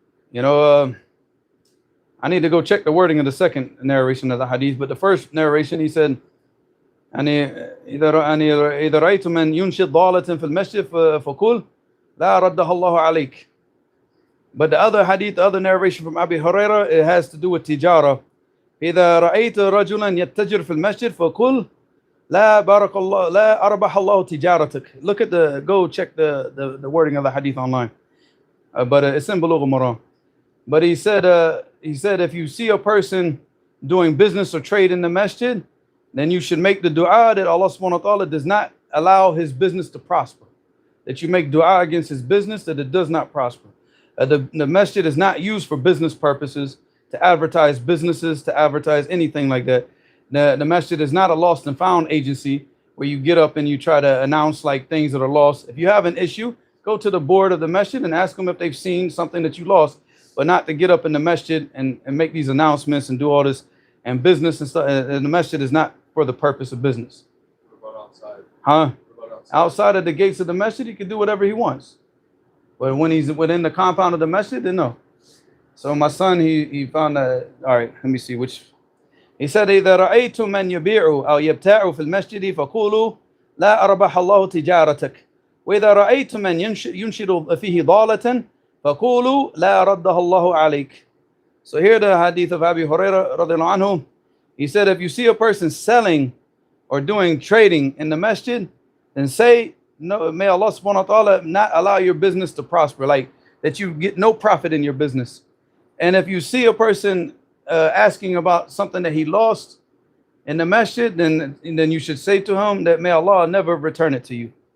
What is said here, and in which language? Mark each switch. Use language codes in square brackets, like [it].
[en] You know, I need to go check the wording of the second narration of the Hadith, but the first narration, he said, [ar] إذا رأيت من ينشد ضالة في المسجد فقل لا ردها الله عليك. [en] But the other hadith, the other narration from Abi Hurairah, it has to do with tijara. [ar] إذا رأيت رجلا يتجر في المسجد فقل لا بارك الله لا أربح الله تجارتك. [en] Look at go check the wording of the hadith online. But it's in Bulugh al-Maram. But he said if you see a person doing business or trade in the masjid, then you should make the dua that Allah subhanahu wa ta'ala does not allow his business to prosper. That you make dua against his business, that it does not prosper. The masjid is not used for business purposes, to advertise businesses, to advertise anything like that. The masjid is not a lost and found agency where you get up and you try to announce like things that are lost. If you have an issue, go to the board of the masjid and ask them if they've seen something that you lost, but not to get up in the masjid and make these announcements and do all this and business and stuff. And the masjid is not for the purpose of business. What about outside? Huh? What about Outside of the gates of the masjid, he can do whatever he wants. But when he's within the compound of the masjid, then no. So my son, he found that. All right, let me see which. He said, [ar] إذا رأيتم من يبيع أو يبتاع في المسجد فقولوا لا أربح الله تجارتك. وإذا رأيتم من ينشد فيه ضالة فقولوا لا ردها الله عليك. [en] So here the hadith of Abi Hurairah radiallahu anhu. He said, if you see a person selling or doing trading in the masjid, then say, no, may Allah subhanahu wa ta'ala not allow your business to prosper, like that you get no profit in your business. And if you see a person asking about something that he lost in the masjid, then you should say to him that may Allah never return it to you.